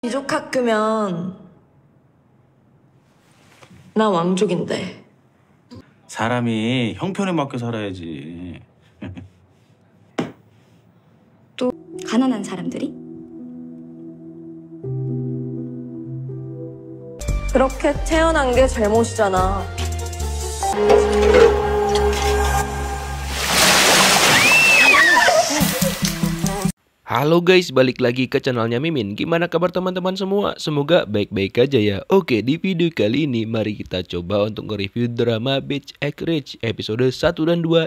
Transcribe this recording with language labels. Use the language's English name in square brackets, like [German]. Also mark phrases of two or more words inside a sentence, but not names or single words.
[Korean] 귀족학교면 나 왕족인데. 사람이 형편에 맞게 살아야지. 또 가난한 사람들이? 그렇게 태어난 게 잘못이잖아. [Indonesian] Halo guys, balik lagi ke channelnya Mimin. Gimana kabar teman-teman semua? Semoga baik-baik aja ya. Oke, di video kali ini mari kita coba untuk nge-review drama Beach Egg Ridge episode 1 dan 2.